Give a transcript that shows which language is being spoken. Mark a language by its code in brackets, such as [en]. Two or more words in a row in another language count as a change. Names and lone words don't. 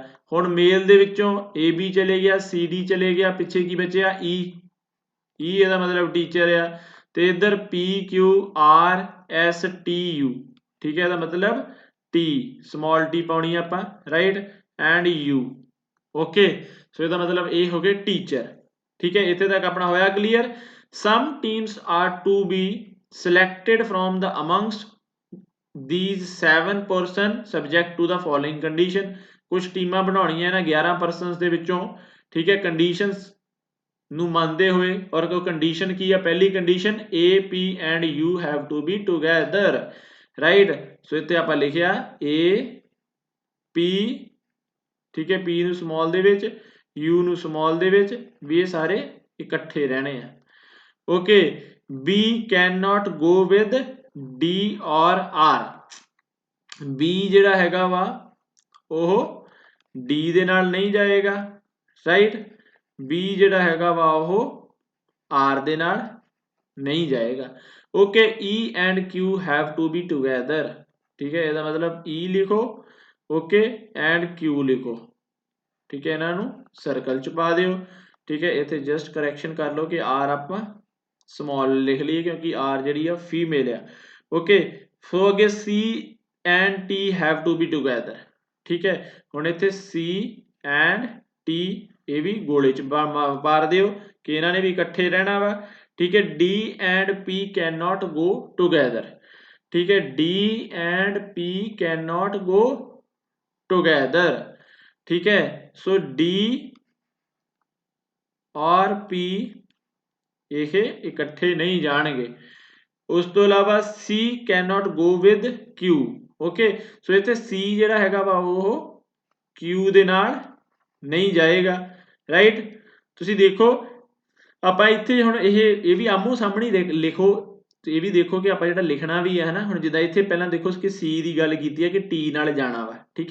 [pa] ਹੁਣ ਮੇਲ ਦੇ ਵਿੱਚੋਂ AB ਚਲੇ ਗਿਆ, CD ਚਲੇ ਗਿਆ, ਪਿੱਛੇ ਕੀ ਬਚਿਆ, E ਇਹਦਾ ਮਤਲਬ ਟੀਚਰ ਆ, ਤੇ ਇੱਧਰ PQRSTU, ਠੀਕ ਹੈ। ਇਹਦਾ ਮਤਲਬ T, ਸਮਾਲ T ਪਾਉਣੀ ਆਪਾਂ, ਰਾਈਟ, ਐਂਡ U, ਓਕੇ। ਸੋ ਇਹਦਾ ਮਤਲਬ ਇਹ ਹੋ ਗਏ ਟੀਚਰ, ਠੀਕ ਹੈ। ਇੱਥੇ ਤੱਕ ਆਪਣਾ ਹੋਇਆ ਕਲੀਅਰ। [en] Some teams are to be selected from the amongst these 7 person subject to the following condition, [pa] ਕੁਝ ਟੀਮਾਂ ਬਣਾਉਣੀਆਂ ਇਹਨਾਂ 11 ਪਰਸਨਸ ਦੇ ਵਿੱਚੋਂ, ਠੀਕ ਹੈ, ਕੰਡੀਸ਼ਨਸ ਨੂੰ ਮੰਨਦੇ ਹੋਏ। ਔਰ ਕੋਈ ਕੰਡੀਸ਼ਨ ਕੀ ਆ, ਪਹਿਲੀ ਕੰਡੀਸ਼ਨ [en] A P and U have to be together, [pa] ਰਾਈਟ। ਸੋ ਇੱਥੇ ਆਪਾਂ ਲਿਖਿਆ A P, ਠੀਕ ਹੈ, P ਨੂੰ ਸਮਾਲ ਦੇ ਵਿੱਚ, U ਨੂੰ ਸਮਾਲ ਦੇ ਵਿੱਚ, ਵੀ ਇਹ ਸਾਰੇ ਇਕੱਠੇ ਰਹਿਣੇ ਆ, ਓਕੇ। [en] B cannot go with D or R, [pa] B ਜਿਹੜਾ ਹੈਗਾ ਵਾ ਉਹ D ਦੇ ਨਾਲ ਨਹੀਂ ਜਾਏਗਾ, ਰਾਈਟ। B ਜਿਹੜਾ ਹੈਗਾ ਵਾ ਉਹ R ਦੇ ਨਾਲ ਨਹੀਂ ਜਾਏਗਾ, ਓਕੇ। [en] E and Q have to be together, [pa] ਠੀਕ ਹੈ। ਇਹਦਾ ਮਤਲਬ E ਲਿਖੋ, ਓਕੇ, ਐਂਡ Q ਲਿਖੋ, ਠੀਕ ਹੈ। ਇਹਨਾਂ ਨੂੰ ਸਰਕਲ 'ਚ ਪਾ ਦਿਓ, ਠੀਕ ਹੈ। ਇੱਥੇ [en] just correction [pa] ਕਰ ਲਓ ਕਿ R ਆਪਾਂ ਸਮਾਲ ਲਿਖ ਲਈਏ ਕਿਉਂਕਿ R ਜਿਹੜੀ ਆ ਫੀਮੇਲ ਆ, ਓਕੇ। [en] ਸੋ ਅੱਗੇ C and T have to be together, [pa] ਠੀਕ ਹੈ। ਹੁਣ ਇੱਥੇ [en] C and T [pa] ਇਹ ਵੀ ਗੋਲੇ 'ਚ ਮਾਰ ਦਿਓ ਕਿ ਇਹਨਾਂ ਨੇ ਵੀ ਇਕੱਠੇ ਰਹਿਣਾ ਵਾ, ਠੀਕ ਹੈ। [en] D and P cannot go together, [pa] ਠੀਕ ਹੈ। [en] D and P cannot go together, [pa] ਠੀਕ ਹੈ। ਸੋ D ਔਰ P ਇਹ ਇਕੱਠੇ ਨਹੀਂ ਜਾਣਗੇ। ਉਸ ਤੋਂ ਇਲਾਵਾ [en] C cannot go with Q, ਓਕੇ। [pa] ਸੋ ਇੱਥੇ C ਜਿਹੜਾ ਹੈਗਾ ਵਾ ਉਹ Q ਦੇ ਨਾਲ ਨਹੀਂ ਜਾਏਗਾ, ਰਾਈਟ। ਤੁਸੀਂ ਦੇਖੋ ਆਪਾਂ ਇੱਥੇ ਹੁਣ ਇਹ ਵੀ ਆਮੋ ਸਾਹਮਣੇ ਲਿਖੋ, ਤੇ ਇਹ ਵੀ ਦੇਖੋ ਕਿ ਆਪਾਂ ਜਿਹੜਾ ਲਿਖਣਾ ਵੀ ਹੈ ਨਾ, ਹੁਣ ਜਿੱਦਾਂ ਇੱਥੇ ਪਹਿਲਾਂ ਦੇਖੋ ਕਿ C ਦੀ ਗੱਲ ਕੀਤੀ ਹੈ ਕਿ T ਨਾਲ ਜਾਣਾ ਵਾ, ਠੀਕ ਹੈ।